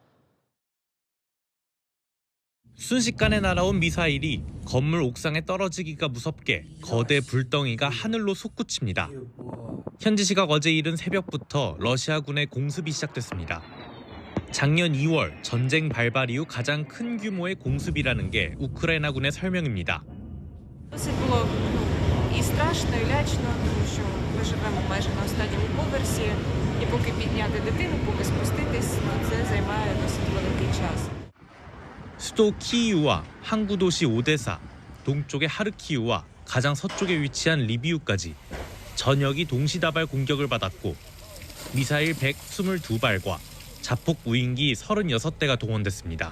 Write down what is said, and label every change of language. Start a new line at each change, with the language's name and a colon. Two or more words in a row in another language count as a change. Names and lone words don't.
Korean: 순식간에 날아온 미사일이 건물 옥상에 떨어지기가 무섭게 거대 불덩이가 하늘로 솟구칩니다. 현지 시각 어제 이른 새벽부터 러시아군의 공습이 시작됐습니다. 작년 2월 전쟁 발발 이후 가장 큰 규모의 공습이라는 게 우크라이나군의 설명입니다.
Ukrainian: Досить було і страшно, і лячно, тому що ми живемо майже на останньому поверсі, і поки підняти дитину, поки спуститись, це займає досить великий час.
Korean: 수도 키이우와 항구 도시 오데사, 동쪽의 하르키우와 가장 서쪽에 위치한 리비우까지 전역이 동시다발 공격을 받았고 미사일 122발과 자폭 무인기 36대가 동원됐습니다.